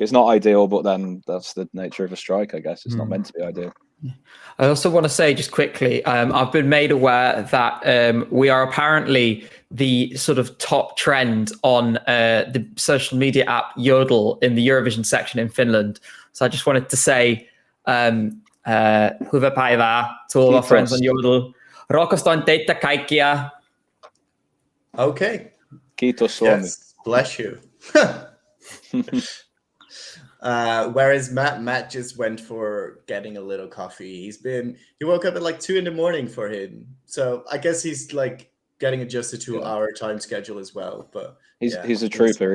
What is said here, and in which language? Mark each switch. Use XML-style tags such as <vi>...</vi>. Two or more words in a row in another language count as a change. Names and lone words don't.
<en>It's not ideal, but then that's the nature of a strike, I guess. It's not meant to be ideal. I also want to say just quickly, I've been made aware that we are apparently the sort of top trend on the social media app Yodel in the Eurovision section in Finland. So I just wanted to say,</en> <fi>hyvää päivää</fi> <en>to all our friends on Yodel.</en> <fi>Rakastan teitä kaikkia.</fi> <en>Okay.</en> <fi>Kiitos Suomi.</fi> <en>Yes, bless you. Whereas Matt just went for getting a little coffee. He woke up at like 2 a.m. for him. So I guess he's like getting adjusted to our time schedule as well. But he's a trooper.</en>